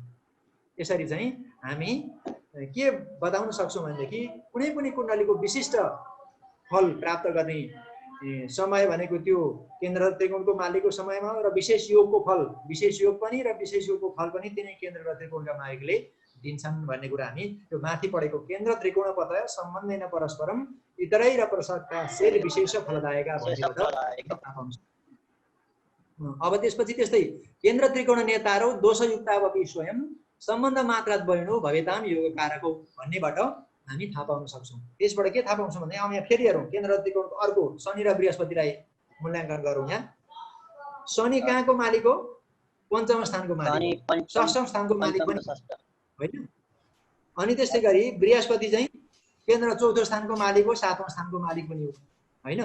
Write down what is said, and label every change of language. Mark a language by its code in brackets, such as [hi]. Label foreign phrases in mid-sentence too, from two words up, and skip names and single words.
[ne] यसरी चाहिँ हामी के बताउन सक्छौँ भनेदेखि कुनै पनि कुण्डलीको विशिष्ट फल प्राप्त गर्ने समय भनेको त्यो केन्द्र त्रिकोणको मालिकको समयमा र विशेष योगको फल, विशेष योग पनि र विशेष योगको फल पनि तिनै केन्द्र र त्रिकोणका मालिकले दिन्छन् भन्ने कुरा हामी त्यो माथि पढेको [sa] केन्द्र त्रिकोण पतय सम्बन्धेन परस्परम इतरै र प्रसक्ता शेर विशेष फलदायका [ne] भनेबाट थाहा पाउँछ। अब त्यसपछि त्यस्तै [sa] केन्द्र त्रिकोण नेतारो दोषयुक्तावपि स्वयं सम्बन्ध मात्रात बहिणो भवेताम योग कारको [ne] भन्नेबाट हामी थाहा पाउन सक्छौँ। त्यसबाट के थाहा पाउँछौँ भने अब यहाँ फेरि हेरौँ केन्द्र त्रिकोणको अर्को शनि र बृहस्पतिलाई मूल्याङ्कन गरौँ। यहाँ शनि कहाँको मालिक हो? पञ्चम स्थानको मालिक, षष्ठम स्थानको मालिक पनि होइन। अनि त्यस्तै गरी बृहस्पति चाहिँ केन्द्र चौथो स्थानको मालिक हो, सातौँ स्थानको मालिक पनि हो होइन।